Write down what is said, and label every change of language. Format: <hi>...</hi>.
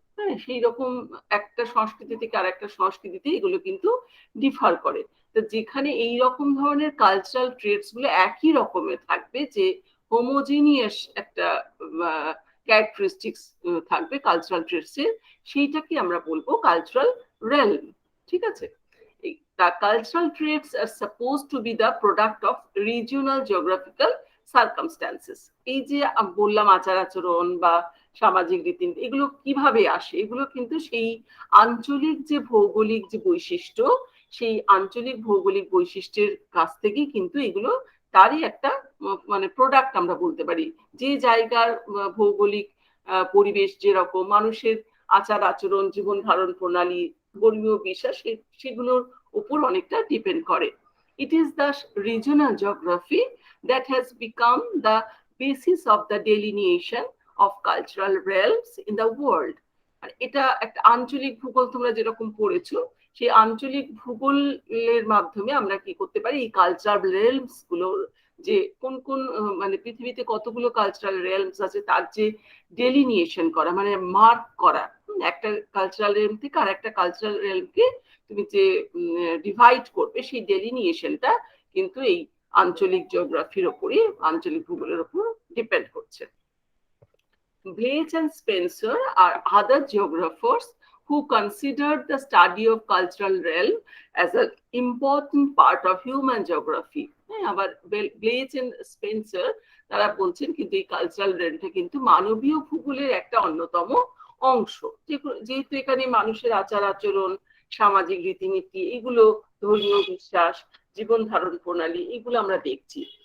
<bn>হ্যাঁ, সেই রকম একটা সংস্কৃতি থেকে আর একটা সংস্কৃতিতে এগুলো কিন্তু ডিফার করে। তো যেখানে এই রকম ধরনের কালচারাল ট্রেটস গুলো একই রকমের থাকবে, যে হোমোজিনিয়াস একটা ক্যারেক্টারিস্টিক্স থাকবে কালচারাল ট্রেটস এর, সেইটাকে আমরা বলবো কালচারাল রেলম।</bn> <en>ঠিক আছে, the cultural traits are supposed to be the product of regional geographical circumstances।</en> <bn>এই যে বললাম আচার আচরণ বা সামাজিক রীতিনীতি, এগুলো কিভাবে আসে? এগুলো কিন্তু সেই আঞ্চলিক যে ভৌগোলিক যে বৈশিষ্ট্য, সেই আঞ্চলিক ভৌগোলিক বৈশিষ্ট্যের কাছ থেকেই কিন্তু এগুলো, তারই একটা মানে প্রোডাক্ট আমরা বলতে পারি। যে জায়গার ভৌগোলিক পরিবেশ যেরকম, মানুষের আচার আচরণ, জীবন ধারণ প্রণালী, ধর্মীয় বিশ্বাস, সেগুলোর উপর অনেকটা ডিপেন্ড করে।</bn> <en>It is the regional geography that has become the basis of the delineation of cultural realms in the world।</en> <bn>আর এটা একটা আঞ্চলিক ভূগোল, তোমরা যেরকম পড়েছো, সেই আঞ্চলিক ভূগোলের মাধ্যমে আমরা কি করতে পারি, এই কালচারাল রেলমস গুলোর যে কোন কোন মানে পৃথিবীতে কতগুলো কালচারাল রেলমস আছে, তার যে ডেলিনিয়েশন করা, মানে মার্ক করা, একটা কালচারাল রেলম থেকে আর একটা কালচারাল রেলমকে তুমি যে ডিভাইড করবে, সেই ডেলিনিয়েশনটা কিন্তু এই আঞ্চলিক জিওগ্রাফির ওপরই, আঞ্চলিক ভূগোলের ওপর ডিপেন্ড করছে।</bn> <en>Blage and Spencer are other geographers who considered the study of cultural realm as an important part of human geography।</en> <bn>হ্যাঁ, আবার ব্লেজ এন্ড স্পেন্সার তারা বলছেন কিন্তু এই কালচারাল রেলমটা কিন্তু মানবীয় ভূগোলের একটা অন্যতম অংশ। যেহেতু এখানে মানুষের আচার আচরণ, সামাজিক রীতিনীতি, এগুলো, ধর্মীয় বিশ্বাস, জীবন ধারণ প্রণালী, এগুলো আমরা দেখছি।</bn>